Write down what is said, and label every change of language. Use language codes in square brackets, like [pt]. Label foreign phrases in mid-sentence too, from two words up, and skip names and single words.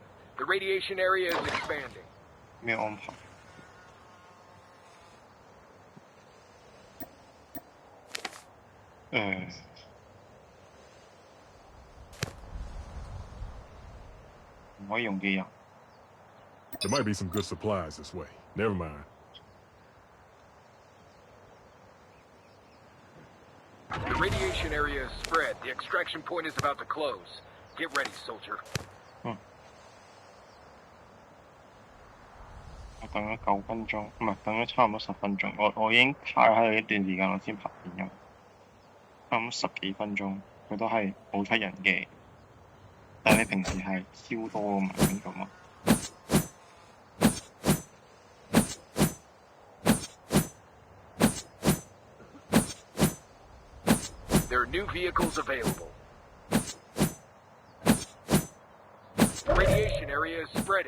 [en] The radiation area is expanding. [yue] 咩安排？唔可以用機人。 [en] There might be some good supplies this way. Never mind. The radiation area is spread. The extraction point is about to close. Get ready, soldier. [yue] 我等咗9分鐘，唔係等咗差唔多10分鐘。我已經卡喺度一段時間，我先拍片咗。差唔多10幾分鐘，佢都係冇出人嘅。但係你平時係超多㗎嘛，點咁啊？ [en] There are new vehicles available. The radiation area is spreading.